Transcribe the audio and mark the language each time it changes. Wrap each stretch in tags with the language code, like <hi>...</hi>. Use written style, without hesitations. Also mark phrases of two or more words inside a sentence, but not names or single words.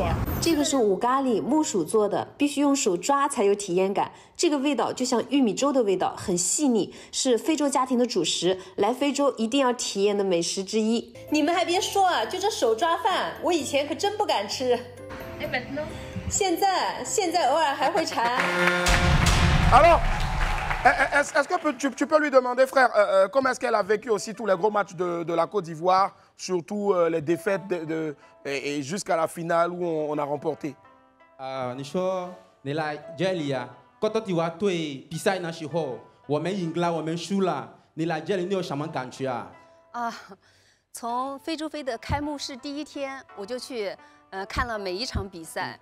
<zh>这个是五咖喱，木薯做的，必须用手抓才有体验感。这个味道就像玉米粥的味道，很细腻，是非洲家庭的主食，来非洲一定要体验的美食之一。你们还别说啊，就这手抓饭，我以前可真不敢吃。现在偶尔还会馋。</zh> <fr>Est-ce que tu peux lui demander, frère, comment est-ce qu'elle a vécu aussi tous les gros matchs de la Côte d'Ivoire, surtout les défaites et jusqu'à la finale où on a remporté?</fr> <zh>你说你来这里啊，科特迪瓦队比赛的时候，我们赢了，我们输了，你来这里你有什么感觉啊？从非洲杯的开幕式第1天，我就去看了每一场比赛。</zh>